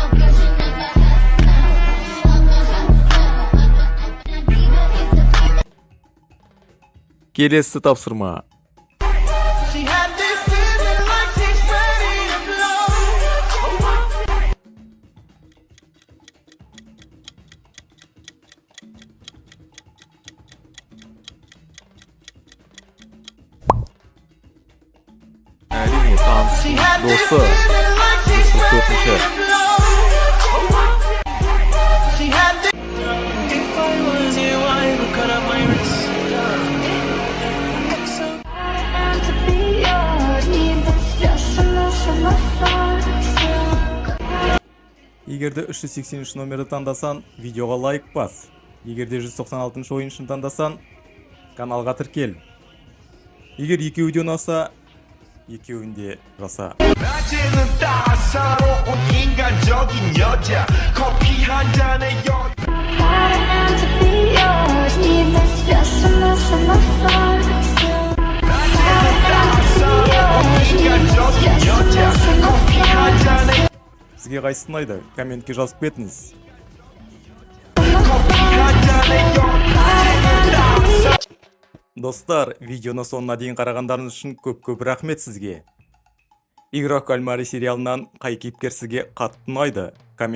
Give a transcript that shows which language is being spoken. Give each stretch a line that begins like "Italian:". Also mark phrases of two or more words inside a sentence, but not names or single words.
Kazakh: Келесі тапсырма.
English: She had this feeling like she's ready to blow.
Kazakh: Әрине, таныс
English: She had this
Kazakh: досы.
English: feeling like she's ready to
Kazakh: 44-ші.
English: blow. She had this. If I was you, I would cut up my wrist. I am to be yours. Need this just enough for my fun.
Kazakh: Егерде 383 номерді таңдасан, видеоға лайк бас. Егерде 196 ойыншын таңдасан, каналға тіркел. Егер екеуі де ұнаса, екеуін де жаса.
Korean: 낮에는 따사로운 인간적인 여자 커피 한 잔에
English: I am to be yours. Need this just enough for my fun.
Korean: 인간적인 여자 커피 한 잔에
Kazakh: Сізге қайсысы ұнайды? Комментке жазып кетіңіз. Достар, видеоны соңына дейін қарағандарыңыз үшін көп рахмет сізге. Игрок Кальмари сериалынан қай кейіпкер сізге қатты ұнайды?